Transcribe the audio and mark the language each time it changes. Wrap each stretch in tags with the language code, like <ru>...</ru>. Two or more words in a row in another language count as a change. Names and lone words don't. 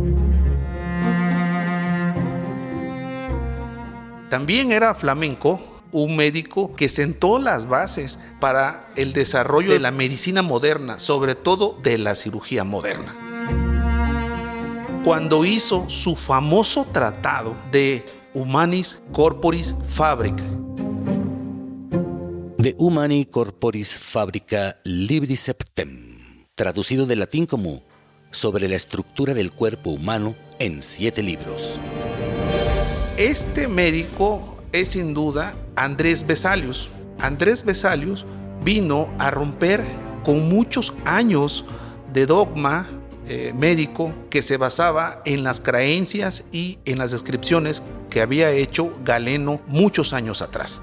<es>También era flamenco, un médico que sentó las bases para el desarrollo de la medicina moderna, sobre todo de la cirugía moderna. Cuando hizo su famoso tratado de Humanis Corporis Fabrica. De Humani Corporis Fabrica Libri Septem, traducido del latín como Sobre la estructura del cuerpo humano en 7 libros. Este médico es sin duda Andrés Vesalius. Andrés Vesalius vino a romper con muchos años de dogma médico que se basaba en las creencias y en las descripciones que había hecho Galeno muchos años atrás.</es>